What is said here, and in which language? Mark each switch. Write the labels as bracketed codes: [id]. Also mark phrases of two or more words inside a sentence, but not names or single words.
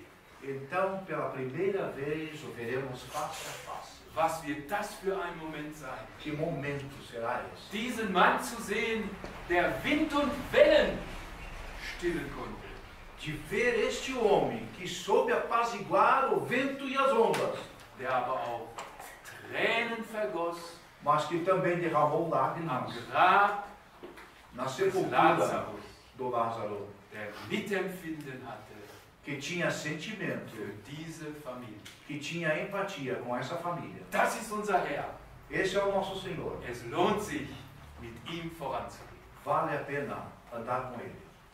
[pt] Então, pela primeira vez, o veremos face a face. [de] Was wird das für ein Moment sein? [pt] Que momento será esse? [de] Diesen Mann zu sehen, der Wind und Wellen stillen konnte. [pt] De ver este homem que soube apaziguar o vento e as ondas, [de] Der aber auch Tränen vergoss [pt] mas que também derramou [de] am [pt] lágrimas [de] Grab [pt] na [de] des [pt] sepultura [de] Lazarus, [pt] do Lázaro, [de] der Mitempfinden hatte [pt] que tinha sentimento, [de] für diese Familie. [pt] que tinha empatia com essa família. [de] Das ist unser Herr. [pt] Esse é o nosso Senhor. [de] Es lohnt sich, mit ihm voranzugehen. [pt] Vale a pena andar com Ele.